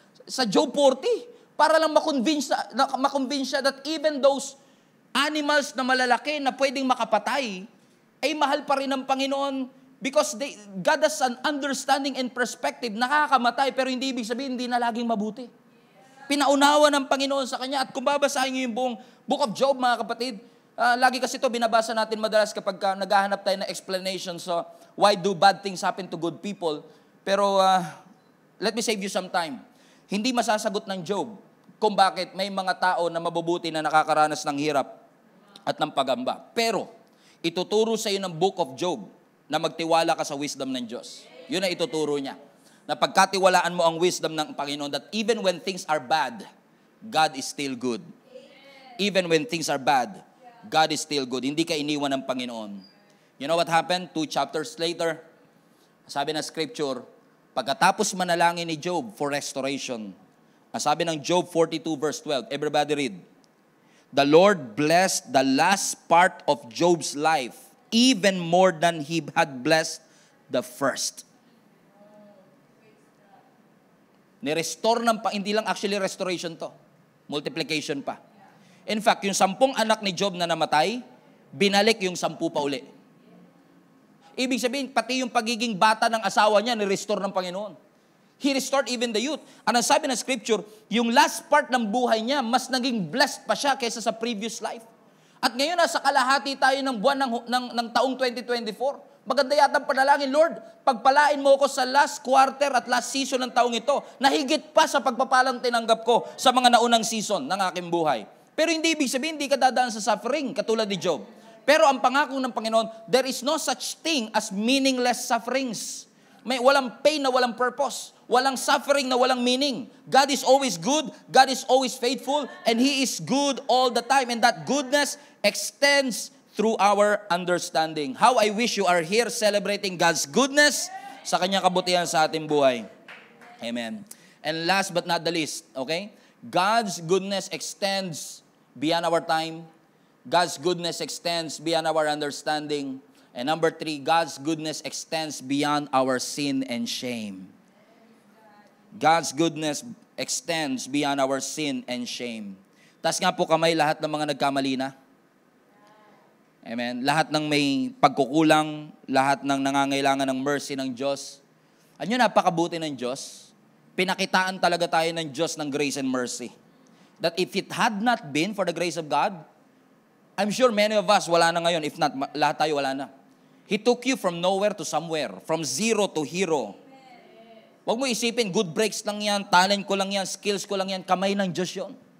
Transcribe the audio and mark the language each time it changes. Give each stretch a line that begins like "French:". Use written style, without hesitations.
Filipino: Sa Job 40, para lang makonvince siya that even those animals na malalaki na pwedeng makapatay, ay mahal pa rin ng Panginoon.
English: Because God has an understanding and perspective,
Filipino: nakakamatay, pero hindi ibig sabihin, hindi na laging mabuti. Pinaunawa ng Panginoon sa kanya, at kung babasahin niyo yung buong Book of Job, mga kapatid, Lagi kasi ito binabasa natin madalas kapag naghahanap tayo ng explanation.
English: So, why do bad things happen to good people? Pero, let me save you some time.
Filipino: Hindi masasagot ng Job kung bakit may mga tao na mabubuti na nakakaranas ng hirap at ng pagamba. Pero, ituturo sa iyo ng Book of Job na magtiwala ka sa wisdom ng Diyos. Yun ang ituturo niya. Na pagkatiwalaan mo ang wisdom ng Panginoon,
English: that even when things are bad, God is still good. Even when things are bad, God is still good.
Filipino: Hindi ka iniwan ng Panginoon.
English: You know what happened? 2 chapters later, sabi ng scripture,
Filipino: pagkatapos manalangin ni Job
English: for restoration, sabi ng Job 42 verse 12, everybody read, the Lord blessed the last part of Job's life even more than he had blessed the first.
Filipino: Ni-restore hindi lang actually restoration to, multiplication pa. In fact, yung 10 anak ni Job na namatay, binalik yung 10 pa uli. Ibig sabihin, pati yung pagiging bata ng asawa niya, ni-restore ng Panginoon.
English: He restored even the youth.
Filipino: Ang sabi ng scripture, yung last part ng buhay niya, mas naging blessed pa siya kaysa sa previous life. At ngayon, nasa kalahati tayo ng buwan ng taong 2024. Maganda yata ang panalangin, Lord, pagpalain mo ako sa last quarter at last season ng taong ito, na higit pa sa pagpapalang tinanggap ko sa mga naunang season ng aking buhay. Pero hindi ibig sabihin, hindi ka dadaan sa suffering, katulad ni Job. Pero ang pangako ng Panginoon,
English: there is no such thing as meaningless sufferings.
Filipino: May walang pain na walang purpose. Walang suffering na walang meaning.
English: God is always good. God is always faithful. And He is good all the time. And that goodness extends through our understanding. How I wish you are here celebrating God's goodness
Filipino: sa Kanyang kabutihan sa ating buhay.
English: Amen. And last but not the least, okay? God's goodness extends beyond our time. God's goodness extends beyond our understanding. And number 3, God's goodness extends beyond our sin and shame. God's goodness extends beyond our sin and shame.
Filipino: Taas nga po kamay lahat ng mga nagkamali na. Amen. Lahat ng may pagkukulang, lahat ng nangangailangan ng mercy ng Diyos. Ano napakabuti ng Diyos? Pinakitaan talaga tayo ng Diyos ng grace and mercy.
English: That if it had not been for the grace of God, I'm sure many of us
Filipino: wala na ngayon.
English: If not,
Filipino: lahat tayo wala na.
English: He took you from nowhere to somewhere. From zero to hero.
Filipino: Huwag mo isipin, good breaks lang yan, talent ko lang yan, skills ko lang yan, kamay ng Diyos yun.